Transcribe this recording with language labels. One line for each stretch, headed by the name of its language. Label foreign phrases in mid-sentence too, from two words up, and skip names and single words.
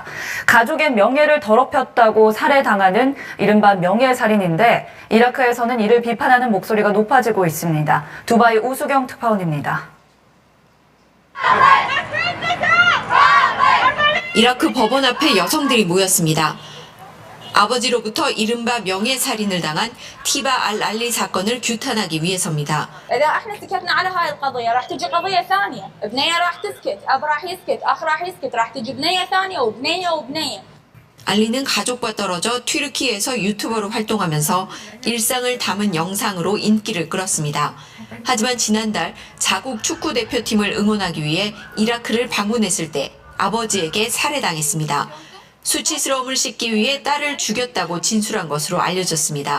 Korean: 가족의 명예를 더럽혔다고 살해당하는 이른바 명예살인인데 이라크에서는 이를 비판하는 목소리가 높아지고 있습니다. 두바이 우수경 특파원입니다. 이라크 법원 앞에 여성들이 모였습니다. 아버지로부터 이른바 명예살인을 당한 티바 알-알리 사건을 규탄하기 위해서입니다.
Arabic: إذا احنا سكتنا على هاي القضية راح تجي قضية ثانية، بنية راح تسكت، أب راح يسكت، أخ راح يسكت، راح تجي بنية ثانية وبنية وبنية.
Korean: 알리는 가족과 떨어져 튀르키예에서 유튜버로 활동하면서 일상을 담은 영상으로 인기를 끌었습니다. 하지만 지난달 자국 축구 대표팀을 응원하기 위해 이라크를 방문했을 때 아버지에게 살해당했습니다. 수치스러움을 씻기 위해 딸을 죽였다고 진술한 것으로 알려졌습니다.